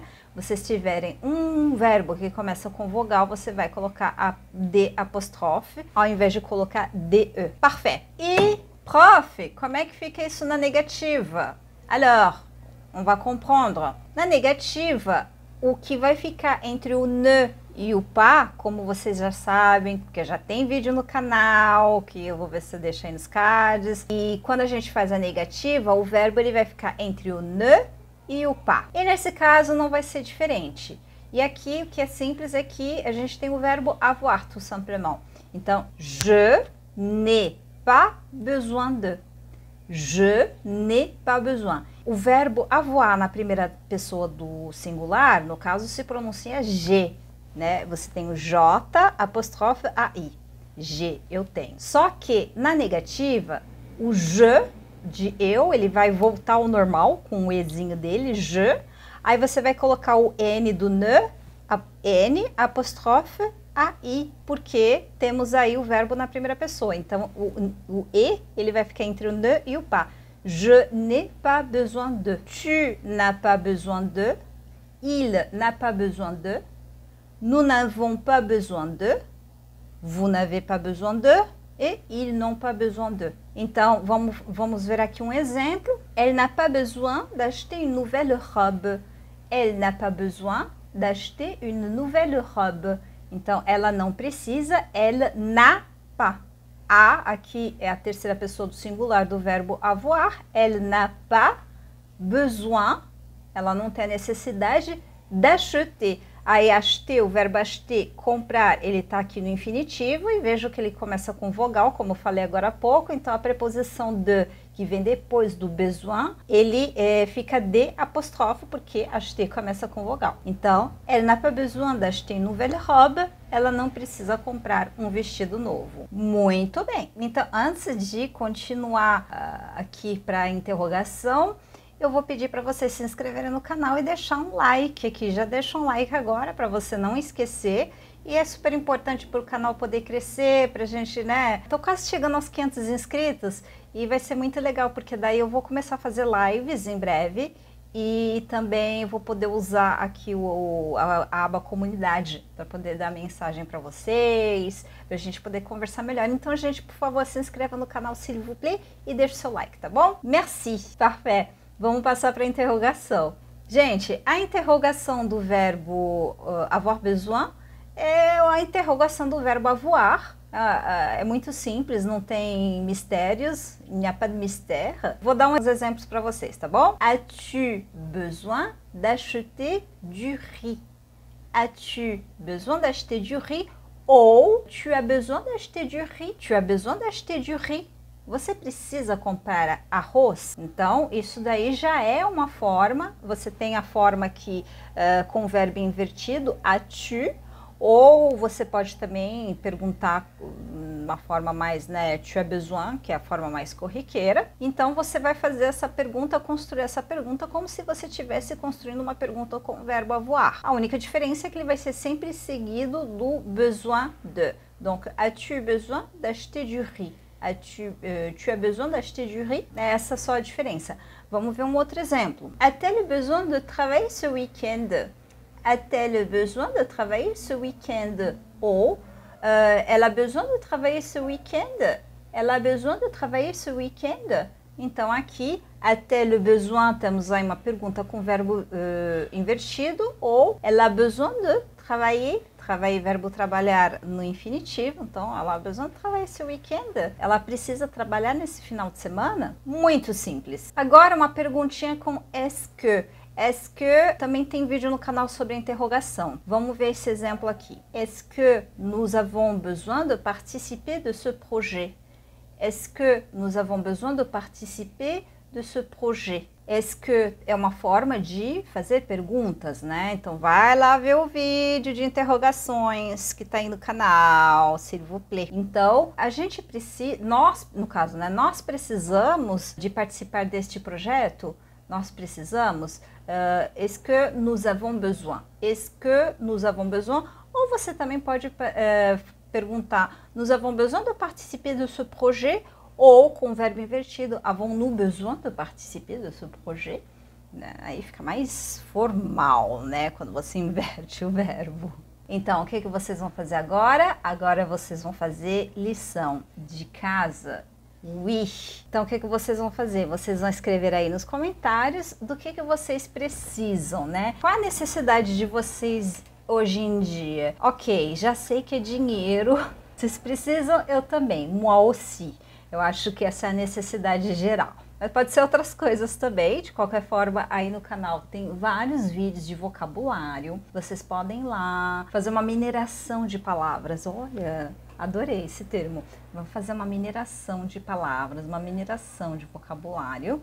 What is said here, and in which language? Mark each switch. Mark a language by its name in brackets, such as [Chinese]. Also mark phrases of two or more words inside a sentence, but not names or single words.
[Portuguese] Vocês tiverem um verbo que começa com vogal, você vai colocar a de apóstrofe, ao invés de colocar de. [French] Parfait. [Portuguese] E, prof, como é que fica isso na negativa? [French] Alors, on va comprendre. [Portuguese] Na negativa, o que vai ficar entre o ne e o pas, como vocês já sabem, porque já tem vídeo no canal, que eu vou ver se eu deixo aí nos cards. E quando a gente faz a negativa, o verbo ele vai ficar entre o ne e o pas. E nesse caso não vai ser diferente. E aqui o que é simples é que a gente tem o verbo avoir, [French] tout simplement. Então, je n'ai pas besoin de. Je n'ai pas besoin. [Portuguese] O verbo avoir na primeira pessoa do singular, no caso, se pronuncia je, né? Você tem o J, apóstrofe AI. Je, eu tenho. Só que na negativa, o je de eu, ele vai voltar ao normal com o ezinho dele, je. Aí você vai colocar o N do ne, N, apóstrofe AI, porque temos aí o verbo na primeira pessoa. Então, o E, ele vai ficar entre o ne e o pas. [French] Je n'ai pas besoin de. Tu n'as pas besoin de. Il n'a pas besoin de. Nous n'avons pas besoin de. Vous n'avez pas besoin de. Et ils n'ont pas besoin de. [Portuguese] Então, vamos ver aqui um exemplo. [French] Elle n'a pas besoin d'acheter une nouvelle robe. Elle n'a pas besoin d'acheter une nouvelle robe. [Portuguese] Então, ela não precisa, [French] elle n'a pas. [Portuguese] A aqui é a terceira pessoa do singular do verbo avoir. [French] Elle n'a pas besoin, [Portuguese] ela não tem a necessidade d'acheter. Aí, acheter, o verbo acheter, comprar, ele está aqui no infinitivo e vejo que ele começa com vogal, como eu falei agora há pouco. Então, a preposição de, que vem depois do besoin, ele fica de apóstrofe, porque acheter começa com vogal. Então, [French] elle n'a pas besoin d'acheter une nouvelle robe. [Portuguese] Ela não precisa comprar um vestido novo. Muito bem. Então, antes de continuar aqui para a interrogação, eu vou pedir para vocês se inscreverem no canal e deixar um like aqui. Já deixa um like agora para você não esquecer. E é super importante para o canal poder crescer, para a gente, né? Tô quase chegando aos 500 inscritos e vai ser muito legal, porque daí eu vou começar a fazer lives em breve. E também vou poder usar aqui a aba comunidade para poder dar mensagem para vocês, para a gente poder conversar melhor. Então, gente, por favor, se inscreva no canal, [French] s'il vous plaît, [Portuguese] e deixe o seu like, tá bom? [French] Merci, parfait. [Portuguese] Vamos passar para a interrogação. Gente, a interrogação do verbo [French] avoir besoin [Portuguese] é a interrogação do verbo avoir. É muito simples, não tem mistérios, [French] il n'y a pas de mystère. [Portuguese] Vou dar uns exemplos para vocês, tá bom? [French] As-tu besoin d'acheter du riz? As-tu besoin d'acheter du riz? Ou tu as besoin d'acheter du riz? Tu as besoin d'acheter du riz? [Portuguese] Você precisa comprar arroz? Então, isso daí já é uma forma. Você tem a forma aqui com o verbo invertido, [French] as-tu. [Portuguese] Ou você pode também perguntar uma forma mais, né, [French] tu as besoin, [Portuguese] que é a forma mais corriqueira. Então, você vai fazer essa pergunta, construir essa pergunta como se você estivesse construindo uma pergunta com o verbo avoir. A única diferença é que ele vai ser sempre seguido do [French] besoin de. Donc, as-tu besoin d'acheter du riz? Tu as besoin d'acheter du riz? [Portuguese] É essa só a diferença. Vamos ver um outro exemplo. [French] A-t-elle besoin de travailler ce week-end? A-t-elle besoin de travailler ce week-end? Ou elle a besoin de travailler ce week-end? Elle a besoin de travailler ce week-end? [Portuguese] Então, aqui, [French] a-t-elle besoin, [Portuguese] temos aí uma pergunta com verbo invertido, ou [French] elle a besoin de travailler. [Portuguese] Travailler, verbo trabalhar no infinitivo, então ela [French] a besoin de travailler ce week-end. [Portuguese] Ela precisa trabalhar nesse final de semana? Muito simples. Agora, uma perguntinha com [French] est-ce que. Est-ce que [Portuguese] também tem vídeo no canal sobre a interrogação. Vamos ver esse exemplo aqui. [French] Est-ce que nous avons besoin de participer de ce projet? Est-ce que nous avons besoin de participer de ce projet? Est-ce que [Portuguese] é uma forma de fazer perguntas, né? Então, vai lá ver o vídeo de interrogações que tá aí no canal, [French] s'il vous plaît. [Portuguese] Então, a gente precisa, nós, no caso, né? Nós precisamos de participar deste projeto? Nós precisamos? [French] Est-ce que nous avons besoin? Est-ce que nous avons besoin? [Portuguese] Ou você também pode perguntar, [French] nous avons besoin de participer de ce projet? [Portuguese] Ou com o verbo invertido, [French] avons-nous besoin de participer de ce projet? [Portuguese] Aí fica mais formal, né? Quando você inverte o verbo. Então, o que vocês vão fazer agora? Agora vocês vão fazer lição de casa. [French] Oui. [Portuguese] Então, o que vocês vão fazer? Vocês vão escrever aí nos comentários do que vocês precisam, né? Qual a necessidade de vocês hoje em dia? Ok, já sei que é dinheiro. Vocês precisam, eu também. [French] Moi aussi. [Portuguese] Eu acho que essa é a necessidade geral. Mas pode ser outras coisas também. De qualquer forma, aí no canal tem vários vídeos de vocabulário. Vocês podem ir lá fazer uma mineração de palavras. Olha, adorei esse termo. Vamos fazer uma mineração de palavras, uma mineração de vocabulário.